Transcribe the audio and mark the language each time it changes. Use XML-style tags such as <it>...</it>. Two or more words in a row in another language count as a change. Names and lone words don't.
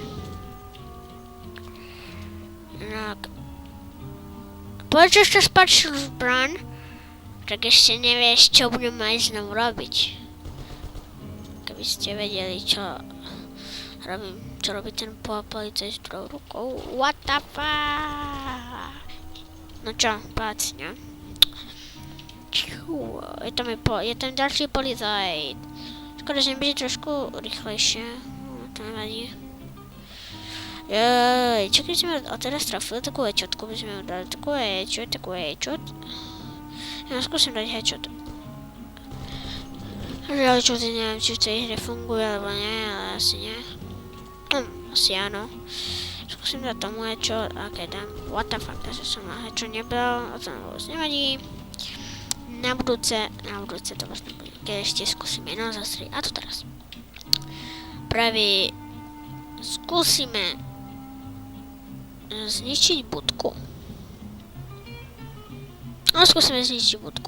<sk>Inak počuť, čo spačil zbraň, tak ešte nevieš, čo budem aj znovu robiť. Keby ste vedeli, čo robím čo robí ten policajt s druhou rukou.</sk> <en>What the fuck?</en> <sk>No čo, páč, ne? Je tam ďalší policajt. Škoda, že mi beží trošku rýchlejšie. No, to nevadí. Čo keď sme teraz trafili takú headshotku, by sme dali takú headshot. Ja skúsim dať headshot. Ale čo neviem, či v tej hre funguje, alebo nie, ale asi nie. Asi áno. Skúsim dať tomu headshot, a keď dám,</sk> <en>what the fuck,</en> <sk>takže som na headshot nebral, a to vôbec nevadí. Na budúce to vlastne bude, keď ešte skúsim jedno zastrieť, a to teraz. Práve skúsime zničiť budku. No, skúsime zničiť budku.</sk>